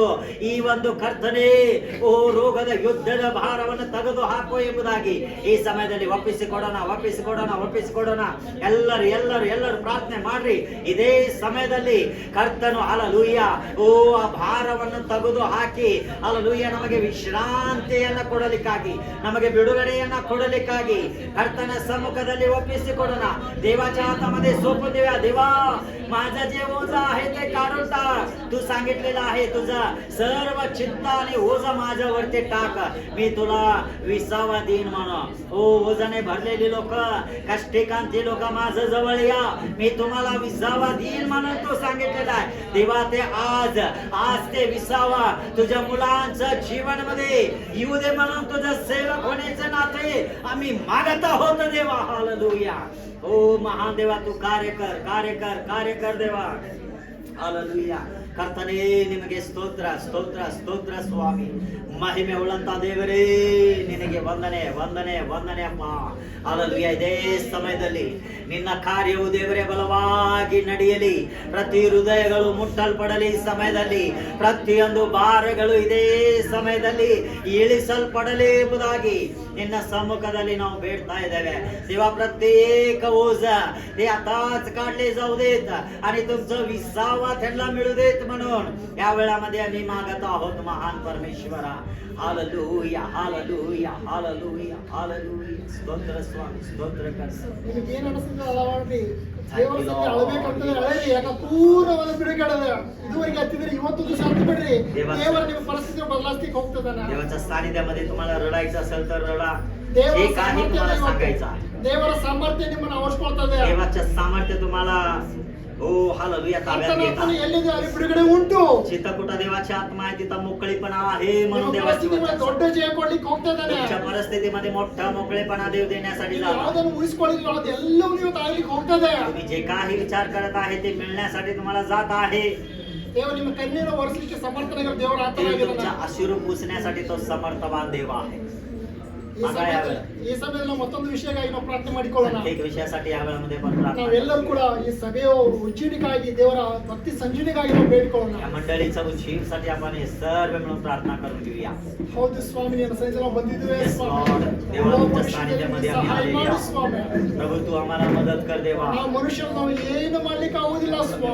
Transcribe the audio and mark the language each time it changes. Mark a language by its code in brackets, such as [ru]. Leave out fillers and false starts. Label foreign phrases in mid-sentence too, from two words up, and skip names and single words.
[kn] ಈ ಒಂದು ಕರ್ತನೆ ಓ ರೋಗದ ಯುದ್ಧದ ಭಾರವನ್ನು ತೆಗೆದು ಹಾಕು ಎಂಬುದಾಗಿ ಈ ಸಮಯದಲ್ಲಿ ಒಪ್ಪಿಸಿಕೊಡೋಣ. ಎಲ್ಲರೂ ಪ್ರಾರ್ಥನೆ ಮಾಡ್ರಿ. ಇದೇ ಸಮಯದಲ್ಲಿ ಕರ್ತನು ಹಲ್ಲೆಲೂಯಾ ಓ ಆ ಭಾರವನ್ನು ತೆಗೆದು ಹಾಕಿ ಹಲ್ಲೆಲೂಯಾ ನಮಗೆ ವಿಶ್ರಾಂತಿಯನ್ನ ಕೊಡಲಿಕ್ಕಾಗಿ, ನಮಗೆ ಬಿಡುಗಡೆಯನ್ನ ಕೊಡಲಿಕ್ಕಾಗಿ ಕರ್ತನ ಸಮ್ಮುಖದಲ್ಲಿ ಒಪ್ಪಿಸಿಕೊಡೋಣ. [mr] देवाच्या हातामध्ये सोपून देऊया. देवा, माझा जे ओझा आहे ते काढून टाक. तू सांगितलेलं आहे तुझा सर्व चिंता आणि ओझा माझ्यावरती टाक, मी तुला विसावा देईन म्हणून. ओ ओझाने भरलेली लोक, कष्टिकांची लोक माझ्या जवळ या, मी तुम्हाला विसावा देईन म्हणून तू सांगितलेलं आहे. देवा, ते आज ते विसावा तुझ्या मुलांच्या जीवनामध्ये येऊ दे म्हणून तुझं सेवक होण्याचे नाते आम्ही मागत आहोत देवा. हालेलुया. ओ महान देवा, तू कार्य कर देवा. हालेलुया. [kn] ಕರ್ತನೇ ನಿಮಗೆ ಸ್ತೋತ್ರ ಸ್ತೋತ್ರ ಸ್ತೋತ್ರ ಸ್ವಾಮಿ. ಮಹಿಮೆ ಉಳ್ಳಂತ ದೇವರೇ ನಿನಗೆ ವಂದನೆ ವಂದನೆ ವಂದನೆ ಅಪ್ಪ. ಹಾಲೆಲೂಯಾ. ಇದೇ ಸಮಯದಲ್ಲಿ ನಿನ್ನ ಕಾರ್ಯವು ದೇವರೇ ಬಲವಾಗಿ ನಡೆಯಲಿ. ಪ್ರತಿ ಹೃದಯಗಳು ಮುಟ್ಟಲ್ಪಡಲಿ. ಈ ಸಮಯದಲ್ಲಿ ಪ್ರತಿಯೊಂದು ಭಾರಗಳು ಇದೇ ಸಮಯದಲ್ಲಿ ಇಳಿಸಲ್ಪಡಲಿ ಎಂಬುದಾಗಿ ನಿನ್ನ ಸಮ್ಮುಖದಲ್ಲಿ ನಾವು ಬೇಡ್ತಾ ಇದ್ದೇವೆ देवा. [mr] प्रत्येक ओझ ते आताच काढले जाऊ देत आणि तुमचं विसावा त्यांना मिळू देत म्हणून या वेळामध्ये आम्ही मागत आहोत महान परमेश्वरा. हालेलुया हालेलुया हालेलुया हालेलुया. [kn] ಸ್ತೋತ್ರ ಸ್ವಾಮಿ, ಸ್ತೋತ್ರ ಕರ್ತ. ನಿಮಗೆ ಏನು ಅನಿಸುತ್ತೆ ಅಲ್ಲ ಮಾಡ್ರಿ. ದೇವರ ಸಂಗಡ ಅಳಬೇಕಂತಂದ್ರೆ ಅಳೇರಿ. ಯಾಕ ಪೂರ್ಣವಾದ ಬಿಡುಗಡೆ ಇದುವರೆಗೆ ಹತ್ತಿದ್ರೆ ಇವತ್ತು ದಿವಸ ಹತ್ತು ಬಿಡ್ರಿ. ದೇವರ ನಿಮ್ಮ ಪರಿಸ್ಥಿತಿ ಬದಲಾಯಿಸ್ಲಿಕ್ಕೆ ಹೋಗ್ತದಾನ. [mr] देवाच्या सानिध्यामध्ये तुम्हाला रडायचं असेल तर रडा. [kn] ದೇವರ [mr] जे काही तुम्हाला सांगायचं आहे, [kn] ದೇವರ ಸಾಮರ್ಥ್ಯ ನಿಮ್ಮನ್ನು ಅವಶ್ಯಕತೆ. [mr] देवाचं सामर्थ्य तुम्हाला ओ हालेलुया ताब्यात घेता. [kn] ಎಲ್ಲಿದೆ ಅಲ್ಲಿ ಬಿಡುಗಡೆ ಉಂಟು. [mr] जिथं कुठं देवाची आत्मा आहे तिथं मोकळीपणा आहे म्हणून देवाची [kn] ದೊಡ್ಡ ಜಯ ಕೊಡ್ಲಿಕ್ಕೆ ಹೋಗ್ತದಾನೆ. [mr] तुमच्या परिस्थितीमध्ये मोठा मोकळेपणा देव देण्यासाठी जातो. [kn] ಯಾವುದನ್ನು ಉಳಿಸಿಕೊಳ್ಳಿಲ್ಲ ಅದೆಲ್ಲವೂ ನೀವು ತಾಯ್ಲಿಕ್ಕೆ ಹೋಗ್ತದೆ. [mr] तुम्ही जे काही विचार करत आहे ते मिळण्यासाठी तुम्हाला जात आहे. [kn] ದೇವ ನಿಮ್ಮ ಕಣ್ಣೀರು ಒರೆಸಲಿಕ್ಕೆ ಸಮರ್ಥನಾಗಿರೋ ದೇವರ [mr] देव [kn] ಆತ್ಮನಾಗಿದ್ದಾನೆ. [mr] तुमच्या अश्रू पुसण्यासाठी तो समर्थवान देव आहे. [kn] ಈ ಸಮಯದಲ್ಲಿ ನಾವು ಮತ್ತೊಂದು ವಿಷಯಕ್ಕಾಗಿ ನಾವು ಪ್ರಾರ್ಥನೆ ಮಾಡಿಕೊಳ್ಳೋಣ. [mr] प्रत्येक विषयासाठी या वेळामध्ये पण प्रार्थना. [kn] ನಾವೆಲ್ಲರೂ ಕೂಡ ಈ ಸಭೆಯ ಉಜ್ಜೀವನಿಗಾಗಿ ದೇವರ ಭಕ್ತಿ ಸಂಜೀವನಿಗಾಗಿ ನಾವು ಬೇಡಿಕೊಳ್ಳೋಣ. [mr] या मंडळीच्या उज्जीवसाठी आपण हे सर्व मिळून प्रार्थना करून घेऊया. [kn] ಹೌದು ಸ್ವಾಮಿ, ನಿನ್ನ ಸನ್ನಿಧಿಯಲ್ಲಿ ನಾವು ಬಂದಿದ್ದೇವೆ [en] Yes, [kn] ಸ್ವಾಮಿ. [en] Lord. ದೇವ, [mr] तुमच्या सानिध्यामध्ये आम्ही [kn] ಸಹಾಯ [mr] आलेली [kn] ಮಾಡು [mr] आहोत. [kn] ಸ್ವಾಮಿ. [mr] प्रभू, तू आम्हाला मदत कर देवा. [kn] ನಾವು ಮನುಷ್ಯರು ನಾವು ಏನು ಮಾಡ್ಲಿಕ್ಕೆ ಆಗುದಿಲ್ಲ ಸ್ವಾಮಿ.